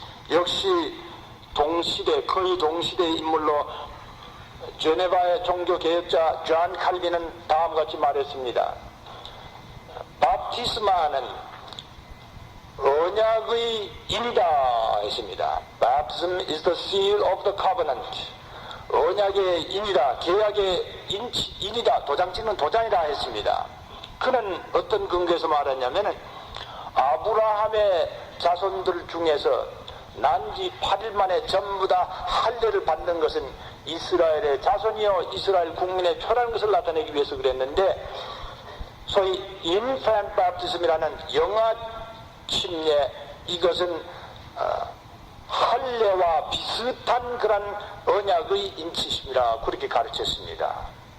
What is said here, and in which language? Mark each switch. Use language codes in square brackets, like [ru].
[ko] 역시 동시대, 거의 동시대의 인물로 제네바의 종교개혁자 존 칼빈은 다음같이 말했습니다. 바프티스마는 언약의 인이다 했습니다. [en] Baptism is the seal of the covenant. [ko] 언약의 인이다, 계약의 인이다, 도장 찍는 도장이다 했습니다. 그는 어떤 근거에서 말했냐면 아브라함의 자손들 중에서 난지 8일 만에 전부 다 할례를 받는 것은 이스라엘의 자손이요 이스라엘 국민의 표라는 것을 나타내기 위해서 그랬는데 소위 infant baptism이라는 영아 침례, 이것은 할례와 비슷한 그런 언약의 인치심이라 그렇게 가르쳤습니다.